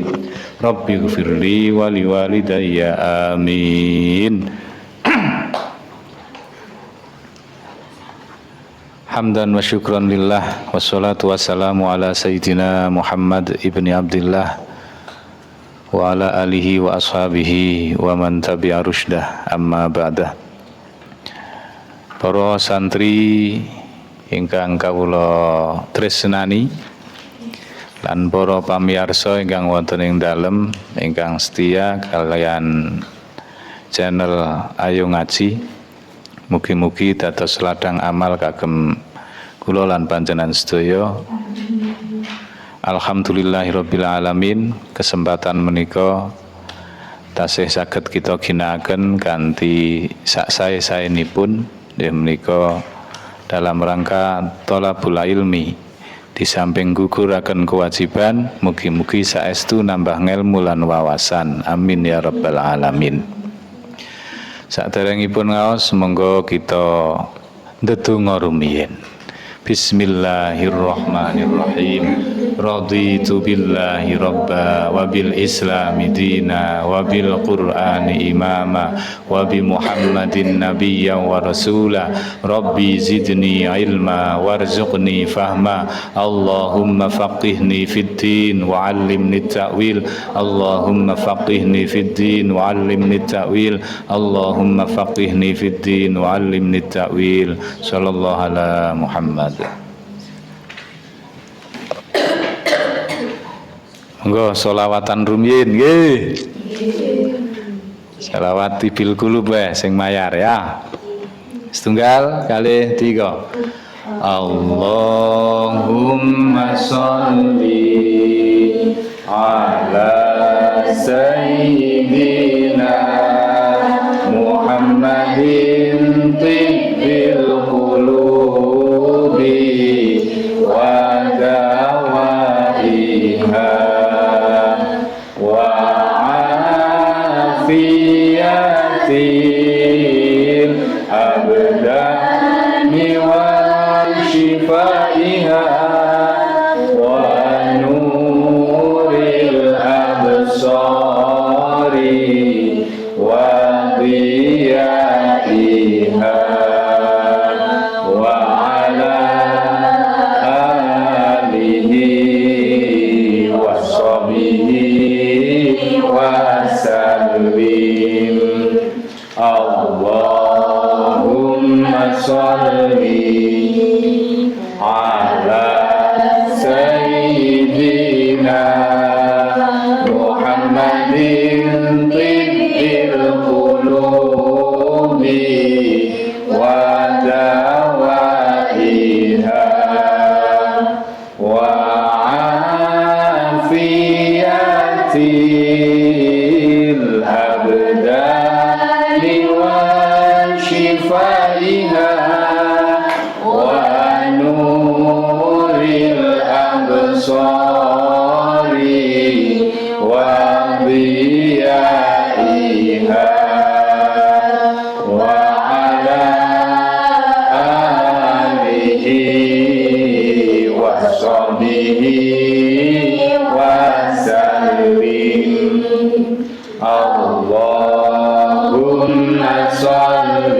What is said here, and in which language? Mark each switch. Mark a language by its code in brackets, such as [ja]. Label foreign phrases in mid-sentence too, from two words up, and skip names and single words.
[ar] رب اغفر لي ولوالدي آمين. حمدا وشكرا لله والصلاة والسلام على سيدنا محمد ابن عبد الله وعلى آله وأصحابه ومن تبع رشده أما بعد. [jv] Para santri ingkang kawula tresnani lan para pamirsa ingkang wonten ing dalem ingkang setia kalian channel Ayo Ngaji, mugi-mugi dados ladang amal kagem kula lan panjenengan sedaya. [ar] الحمد لله رب العالمين, [jv] kesempatan menika tasih saged kita ginakaken kanthi sak-sae-saenipun menika dalam rangka [ar] طلب العلم. [jv] Di samping guguraken kewajiban, mugi-mugi saestu nambah ngelmu lan wawasan. [ar] آمين يا رب العالمين. [jv] Saderengipun ngaos monggo kita ndedonga rumiyin. [ar] بسم الله الرحمن الرحيم. رضيت بالله ربا وبالإسلام دينا وبالقرآن إماما وبمحمد نبيا ورسولا. رب زدني علما وارزقني فهما. اللهم فقهني في الدين وعلمني التأويل. اللهم فقهني في الدين وعلمني التأويل. اللهم فقهني في الدين وعلمني التأويل. صلى الله على محمد. [jv] Monggo sholawatan rumiyin nggih. Sholawat [ar] طب القلوب [jv] sing mayar ya. Setunggal kali tiga. [ar] اللهم صل على سيدنا محمد طب القلوب و دوائها عافية الأبدان وشفائها ونور الأبصار و ضيائها وعلى آله وصحبه وسلم. اللهم صل على سيدنا محمد طب القلوب و دوائها وعافية الأبدان وشفائها ونور الأبصار وضيائها وعلى آله وصحبه وسلم. اللهم صل